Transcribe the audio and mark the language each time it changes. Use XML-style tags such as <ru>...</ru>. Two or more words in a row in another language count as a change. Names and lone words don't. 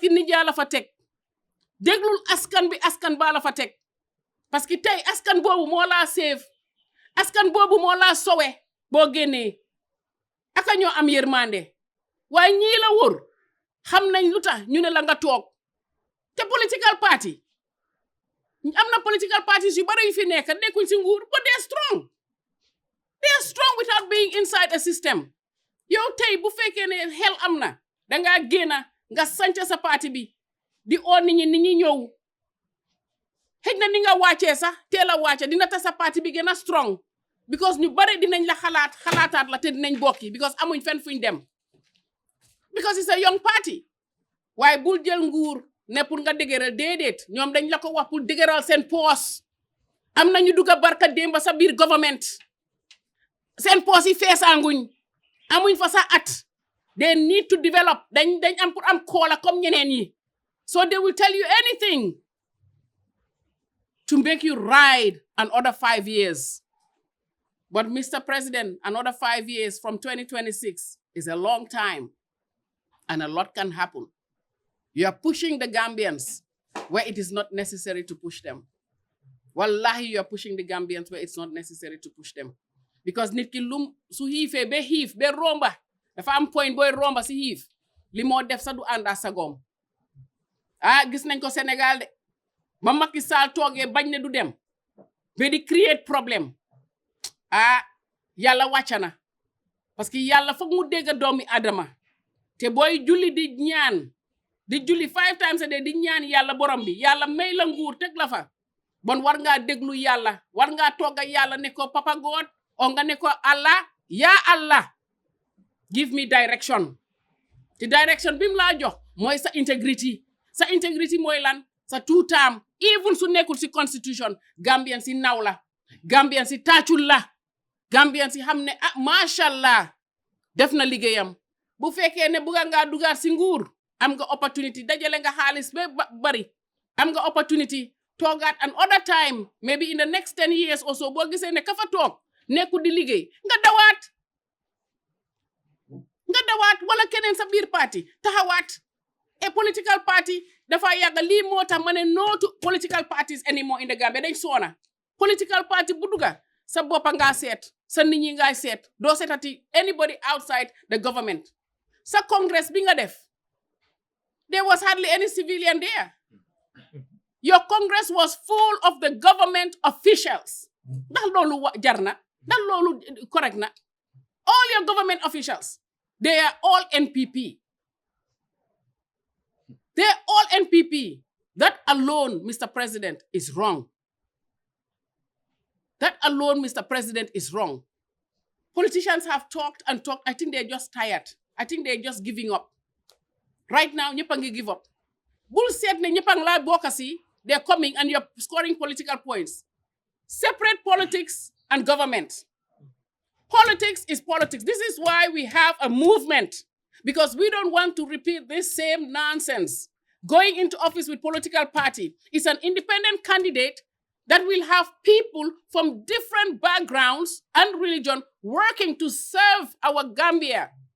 <wo>que nit yaa la fa teg déglul askan bi askan baa la fa teg</wo> <fr>parce que</fr> <wo>tey askan boobu moo laa save askan boobu moo laa sowe boo génnee aka ñoo am yërmande waaye ñii la wër xam nañ lu tax ñu ne la nga toog te</wo> <en>political party</en> <wo>am na</wo> <en>political parties</en> <wo>yu bari yu fi nekk nekkuñ si nguur</wo> <en>but they are strong without being inside a system</en> <wo>yow tey bu fekkee ne xel am na dangaa génna nga sanca sa parti bi di oo nit ñi ñëw xëj na ni nga wàccee sax teel a wàcce dina tax sa parti bi gën a strong because ñu bari dinañ la xalaataat la te dinañ bokki because amuñ fenn fuñ dem because</wo> <en>it's a young party</en> <wo>waaye bul jël nguur ne pour nga dëgëral déedéet ñoom dañ la ko wax pour dëgëral seen poos am nañu dugga barka démba sa biir government seen poos yi feesaanguñ amuñ fa sa at</wo> <en>they need to develop</en> <wo>dañ am pour am koola comme ñeneen yi</wo> <en>so they will tell you anything to make you ride another 5 years But Mr. President, another 5 years from 2026 is a long time, and a lot can happen. You are pushing the Gambians where it is not necessary to push them. Wallahi, you are pushing the Gambians where it's not necessary to push them.</en> <wo>Because nit ki lum su hiifee be hiif be romba dafa am point boy romba si hiif li moo def sa du ànda sagom gis nañ ko Sénégal de ba Macky Sall toogee bañ ne du dem be di create problème yàlla wàcca na parce que yàlla foog mu dégg doomi Adama te booy julli di ñaan di julli</wo> <en>5 times a day</en> <wo>di ñaan yàlla borom bi yàlla may la nguur teg la fa bon war ngaa déglu yàlla war ngaa togga yàlla ne ko</wo> <en>Papa God</en> <wo>o nga ne ko</wo> <ar>Allah ya Allah</ar> <en>give me direction</en> <wo>te direction bim laa jox mooy sa integrity mooy lan sa</wo> <en>two term even</en> <wo>su nekkul si constitution Gambian si naw la Gambian si taacul la Gambian si xam ne mashallah def na liggéeyam bu fekkee ne bëgga ngaa dugaat si nguur am nga opportunity dajale nga xaalis ba bari am nga opportunity toogaat</wo> <en>another time maybe in the next 10 years or so</en> <wo>boo gisee ne ka fa toog nekku di liggéey nga dawaat wala keneen sa biir parti taxawaat a</wo> <en>political party</en> <wo>dafa yàgg lii moo tax ma ne</wo> <en>no to political parties anymore in the Gambia</en> <wo>dañ soona</wo> <en>political party</en> <wo>bu duga sa boppa ngaa seet sa nit ñi ngay seet doo seetati</wo> <en>anybody outside the government</en> <wo>sa congress bi nga def</wo> <en>there was hardly any civilian there. Your congress was full of the government officials.</en> <wo>Ndax loolu jar na ndax loolu correct na</wo> <en>all your government officials they are all NPP. They're all NPP. That alone, Mr. President, is wrong. That alone, Mr. President, is wrong. Politicians have talked and talked. I think they're just tired. I think they're just giving up. Right now,</en> <wo>ñëpp a ngi</wo> <en>give up.</en> <wo>Bul seet ne ñëpp a ngi laa bokk si,</wo> <en>they're coming and you're scoring political points. Separate politics and government. Politics is politics. This is why we have a movement, because we don't want to repeat this same nonsense. Going into office with political party is an independent candidate that will have people from different backgrounds and religion working to serve our Gambia.</en>